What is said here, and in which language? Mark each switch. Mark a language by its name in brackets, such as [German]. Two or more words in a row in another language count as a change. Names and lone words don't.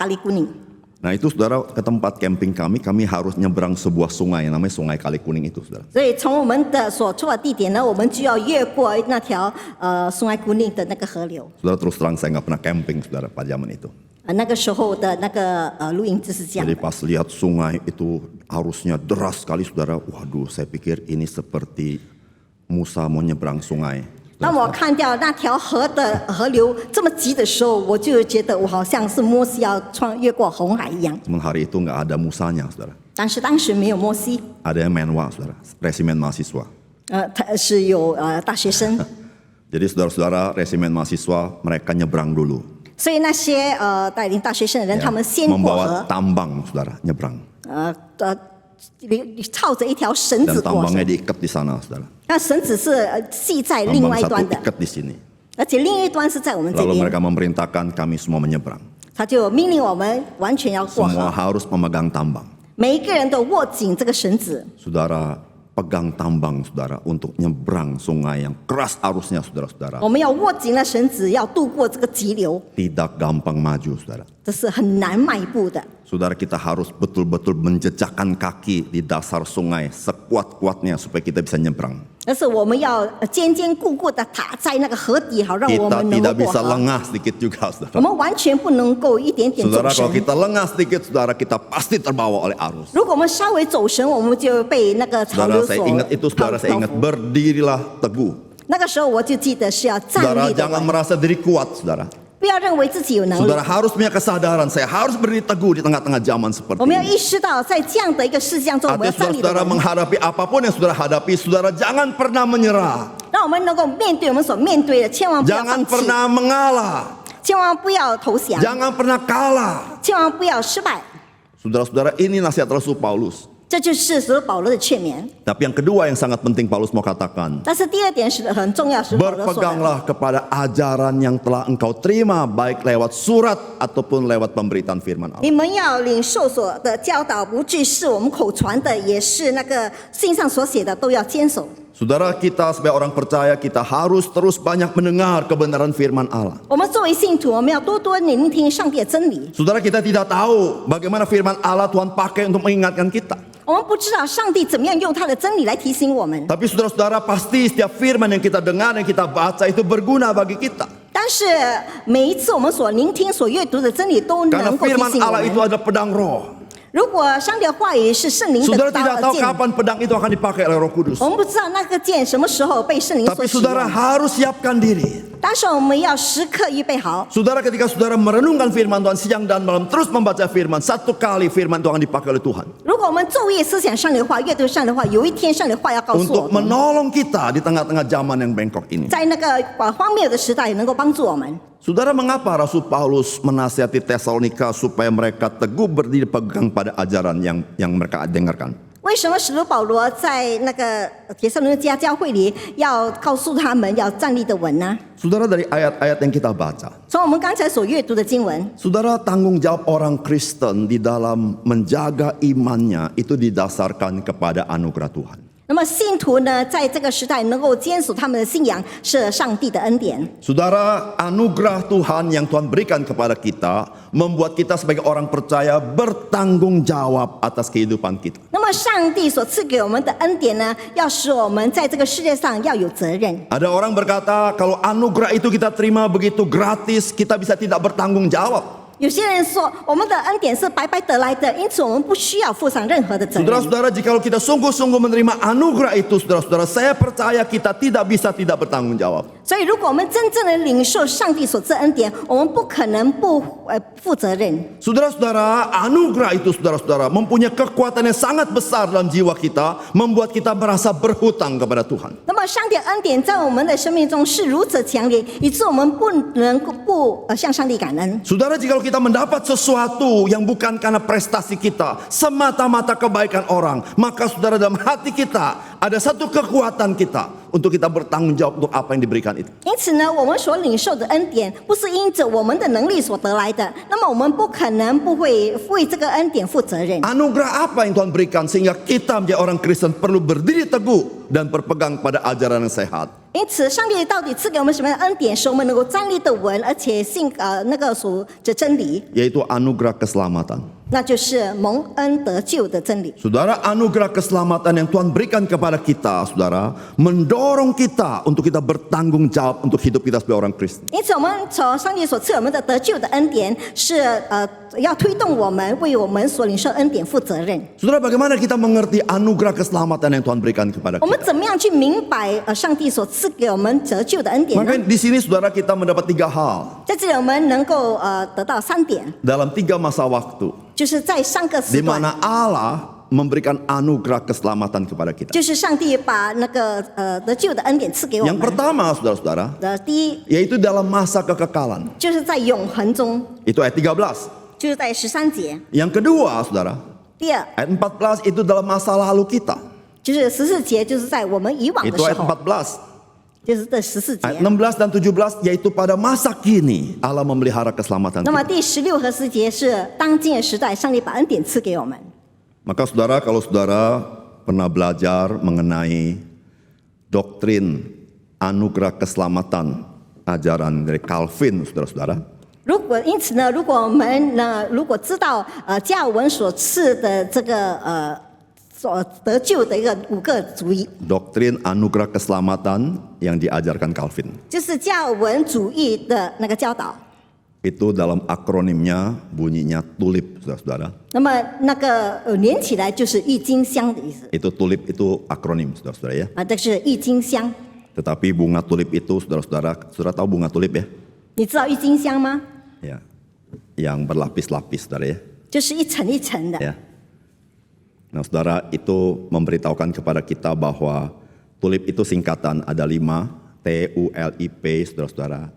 [Chinese] 就是到咖喱姑宁。 [Indonesian] Nah itu saudara, ke tempat camping kami harus nyebrang sebuah sungai, namanya Sungai Kali Kuning itu saudara. [Chinese] 所以从我们的所住的地点呢，我们就要越过那条松爱古岭的那个河流。 [Indonesian] Saudara, terus terang saya nggak pernah camping saudara pada zaman itu. [Chinese] 那个时候的那个露营就是这样 [Indonesian] Jadi [Chinese] 的。 [Indonesian] pas lihat sungai itu arusnya deras sekali saudara. Waduh, saya pikir ini seperti Musa mau nyebrang sungai. [Chinese] 当我看到那条河的河流这么急的时候，我就觉得我好像是摩西要越过红海一样。 [Indonesian] Cuman hari itu nggak ada Musanya saudara. [Chinese] 但是当时没有摩西， [Indonesian] Ada yang Menwa saudara, resimen mahasiswa. [Chinese] 他是有大学生， [Indonesian] Jadi saudara-saudara resimen mahasiswa mereka nyebrang dulu. [Chinese] 所以那些带领大学生的人， [Indonesian] Ya, [Chinese] 他们先过 [Indonesian] membawa [Chinese] 河， [Indonesian] tambang saudara, nyebrang. [Chinese] 靠着一条绳 [Indonesian] Dan [Chinese] 子过 [Indonesian] tambangnya [Chinese] 河。 [Indonesian] diikat di sana saudara. [Chinese] 那绳子是系在另 [Indonesian] Tambang [Chinese] 外一 [Indonesian] satu [Chinese] 端的， [Indonesian] ikat di sini. [Chinese] 而且另一端是在我们这 [Indonesian] Lalu [Chinese] 边。 [Indonesian] mereka memerintahkan kami semua menyeberang. [Chinese] 他就命令我们完全要过 [Indonesian] Semua [Chinese] 河， [Indonesian] harus memegang tambang. [Chinese] 每一个人都握紧这个绳子。 [Indonesian] Saudara, pegang tambang saudara untuk nyebrang sungai yang keras arusnya saudara-saudara. [Chinese] 我们要握紧了绳子，要渡过这个急流， [Indonesian] Tidak gampang maju saudara. [Chinese] 这是很难迈步的。 [Indonesian] Saudara, kita harus betul-betul menjejakkan kaki di dasar sungai sekuat-kuatnya supaya kita bisa nyebrang. [Chinese] 但是我们要坚坚固固的踏在那个河底，好让我 [Indonesian] Kita [Chinese] 们能够 [Indonesian] tidak [Chinese] 过 [Indonesian] bisa [Chinese] 河。 [Indonesian] lengah sedikit juga [Chinese] 我 [Indonesian] saudara. [Chinese] 们完全不能够一点点走 [Indonesian] Saudara, [Chinese] 神 [Indonesian] kalau。kita lengah sedikit saudara, kita pasti terbawa oleh arus. [Chinese] 如果我们稍微走神，我们就被那个潮 [Indonesian] Saudara, [Chinese] 流 [Indonesian] saya [Chinese] 所 [Indonesian] ingat itu saudara, saya [Chinese] 漂 [Indonesian] ingat [Chinese] 浮。 [Indonesian] berdirilah teguh. [Chinese] 那个时候我就记得是要站 [Indonesian] Saudara, [Chinese] 立的 [Indonesian] jangan [Chinese] 稳， [Indonesian] merasa diri kuat saudara. [Chinese] 不要认为自己有能力。 [Indonesian] Saudara harus punya kesadaran, saya harus berdiri teguh di tengah-tengah zaman seperti [Chinese] 我们要 [Indonesian] ini. [Chinese] 意识到，在这样的一个事项中，我们 [Indonesian] Artinya [Chinese] 要站立的 [Indonesian] saudara [Chinese] 稳， [Indonesian] menghadapi apapun yang saudara hadapi, saudara jangan pernah menyerah. [Chinese] 让我们能够面对我们所面对的，千万不要 [Indonesian] Jangan [Chinese] 放弃， [Indonesian] pernah mengalah. [Chinese] 千万不要投降， [Indonesian] Jangan pernah kalah. [Chinese] 千万不要失败。 [Indonesian] Saudara-saudara, ini nasihat Rasul Paulus. [Chinese] 这就是使徒保罗的劝勉。 [Indonesian] Tapi yang kedua yang sangat penting Paulus mau katakan, [Chinese] 但是第二点是很重要，是保罗说的， [Indonesian] berpeganglah kepada ajaran yang telah engkau terima, baik lewat surat ataupun lewat pemberitaan firman Allah. [Chinese] 你们要领受所的教导，不只是我们口传的，也是那个信上所写的，都要坚守。 [Indonesian] Saudara, kita sebagai orang percaya, kita harus terus banyak mendengar kebenaran firman Allah. [Chinese] 我们作为信徒，我们要多多聆听上帝的真理。 [Indonesian] Saudara, kita tidak tahu bagaimana firman Allah Tuhan pakai untuk mengingatkan kita. [Chinese] 我们不知道上帝怎么样用他的真理来提醒我们， [Indonesian] Tapi saudara-saudara, pasti setiap firman yang kita dengar, yang kita baca itu berguna bagi kita. [Chinese] 但是每一次我们所聆听、所阅读的真理，都 [Indonesian] Karena [Chinese] 能够提 [Indonesian] firman [Chinese] 醒我 [Indonesian] Allah itu [Chinese] 们。 [Indonesian] adalah pedang roh. [Chinese] 如果上帝的话语是圣灵的 [Indonesian] Saudara [Chinese] 刀 [Indonesian] tidak tahu [Chinese] 剑， [Indonesian] kapan pedang itu akan dipakai oleh Roh Kudus. [Chinese] 我们不知道那个剑什么时候被圣灵所 [Indonesian] Tapi [Chinese] 使 [Indonesian] saudara [Chinese] 用。 [Indonesian] harus siapkan diri. [Chinese] 但是我们要时刻预备好。 [Indonesian] Saudara, ketika saudara merenungkan firman Tuhan siang dan malam, terus membaca firman, satu kali firman itu akan dipakai oleh Tuhan. [Chinese] 如果我们昼夜思想上帝的话，阅读上帝的话，有一天上帝的话要告诉我 [Indonesian] Untuk [Chinese] 们， [Indonesian] menolong kita di tengah-tengah zaman yang bengkok ini. [Chinese] 在那个荒谬的时代能够帮助我们。 [Indonesian] Saudara, mengapa Rasul Paulus menasihati Tesalonika supaya mereka teguh berdiri pegang pada ajaran yang mereka dengarkan? [Chinese] 为什么使徒保罗在那个帖撒罗尼迦教会里要告诉他们要站立的稳呢？ [Indonesian] Saudara, dari ayat-ayat yang kita baca, [Chinese] 从我们刚才所阅读的经文， [Indonesian] saudara, tanggung jawab orang Kristen di dalam menjaga imannya itu didasarkan kepada anugerah Tuhan. [Chinese] 那么信徒呢，在这个时代能够坚守他们的信仰，是上帝的恩典。 [Indonesian] Saudara, anugerah Tuhan yang Tuhan berikan kepada kita membuat kita sebagai orang percaya bertanggung jawab atas kehidupan kita. [Chinese] 那么上帝所赐给我们的恩典呢，要使我们在这个世界上要有责任。 [Indonesian] Ada orang berkata kalau anugerah itu kita terima begitu gratis, kita bisa tidak bertanggung jawab. [Chinese] 有些人说，我们的恩典是白白得来的，因此我们不需要负上任何的责任。 [Indonesian] Saudara-saudara, jikalau kita sungguh-sungguh menerima anugerah itu, saudara-saudara, saya percaya kita tidak bisa tidak bertanggung jawab. [Chinese] 所以，如果我们真正的领受上帝所赐恩典，我们不可能不负责任。 [Indonesian] Saudara-saudara, anugerah itu saudara-saudara mempunyai kekuatan yang sangat besar dalam jiwa kita, membuat kita merasa berhutang kepada Tuhan. [Chinese] 那么，上帝的恩典在我们的生命中是如此强烈，以致我们不能够不向上帝感恩。 [Indonesian] Saudara, jikalau kita mendapat sesuatu yang bukan karena prestasi kita, semata-mata kebaikan orang, maka saudara, dalam hati kita ada satu kekuatan kita untuk kita bertanggung jawab untuk apa yang diberikan itu. [Chinese] 因此呢，我们所领受的恩典不是因着我们的能力所得来的，那么我们不可能不会为这个恩典负责任。 [Indonesian] Anugerah apa yang Tuhan berikan sehingga kita menjadi orang Kristen perlu berdiri teguh dan berpegang pada ajaran yang sehat. [Chinese] 因此，上帝到底赐给我们什么样的恩典，使我们能够站立得稳，而且信那个属着真理， [Indonesian] Yaitu anugerah keselamatan. [Chinese] 那就是蒙恩得救的真理。 [Indonesian] Saudara, anugerah keselamatan yang Tuhan berikan kepada kita, saudara, mendorong kita untuk kita bertanggung jawab untuk hidup kita sebagai orang Kristen. [Chinese] 因此，我们从上帝所赐我们的得救的恩典是要推动我们为我们所领受恩典负责任。 [Indonesian] Saudara, bagaimana kita mengerti anugerah keselamatan yang Tuhan berikan kepada [Chinese] 我们 [Indonesian] kita? [Chinese] 怎么样去明白上帝所赐给我们得救的恩典呢？ [Indonesian] Maka di sini saudara kita mendapat 3 hal [Chinese] 在这里我们能够得到3点， [Indonesian] dalam 3 masa waktu [Chinese] 就是在3个 [Indonesian] di [Chinese] 时段， [Indonesian] mana Allah memberikan anugerah keselamatan kepada kita. [Chinese] 就是上帝把那个得救的恩典赐给我 [Indonesian] Yang [Chinese] 们。 [Indonesian] pertama, saudara-saudara, [Chinese] 第一， [Indonesian] yaitu dalam masa kekekalan. [Chinese] 就是在永恒中， [Indonesian] Itu ayat 13. [Chinese] 就是在13节。 [Indonesian] Yang kedua, saudara, [Chinese] 第二， [Indonesian] ayat 14 itu dalam masa lalu kita. [Chinese] 就是14节，就是在我们以往的 [Indonesian] Itu [Chinese] 时 [Indonesian] ayat [Chinese] 候， [Indonesian] 14. [Chinese] 就是这14 [Indonesian] Ayat [Chinese] 节。 [Indonesian] 16 dan 17 yaitu pada masa kini Allah memelihara keselamatan [Chinese] 那么 [Indonesian] kita. [Chinese] 第16和10节是当今的时代，上帝把恩典赐给我们。 [Indonesian] Maka saudara, kalau saudara pernah belajar mengenai doktrin anugerah keselamatan ajaran dari Calvin, saudara-saudara, [Chinese] 因此呢，如果我们如果知道加尔文所赐的这个所得救的一个5个主义， [Indonesian] doktrin anugerah keselamatan yang diajarkan Calvin. [Chinese] 就是加尔文主义的那个教导。 [Indonesian] Itu dalam akronimnya bunyinya TULIP, saudara-saudara. [Chinese] 那么那个连起来就是郁金香的意思 [Indonesian] Itu TULIP itu akronim, saudara-saudara ya. [Chinese] 这是郁金香。 [Indonesian] Tetapi bunga tulip itu, saudara-saudara, saudara tahu bunga tulip ya? [Chinese] 你知道郁金香吗？ [Indonesian] Ya, yang berlapis-lapis, saudara ya. [Chinese] 就是一层一层的。 [Indonesian] Ya. Nah, saudara, itu memberitahukan kepada kita bahwa tulip itu singkatan, ada 5, TULIP, saudara-saudara.